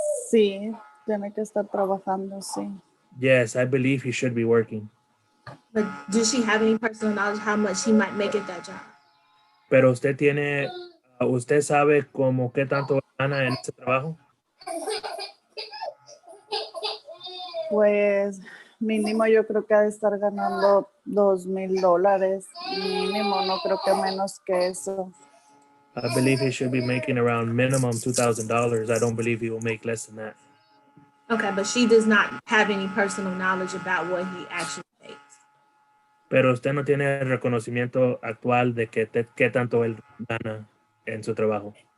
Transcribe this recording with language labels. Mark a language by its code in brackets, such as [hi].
[es] Sí, tiene que estar trabajando, sí. [en] Yes, I believe he should be working. But does she have any personal knowledge how much he might make at that job? [es] Pero usted sabe como qué tanto gana en ese trabajo? Pues mínimo yo creo que ha de estar ganando $2,000. Mínimo, no creo que menos que eso. [en] I believe he should be making around minimum $2,000. I don't believe he will make less than that. Okay, but she does not have any personal knowledge about what he actually makes. [es] Pero usted no tiene reconocimiento actual de qué tanto él gana en su trabajo.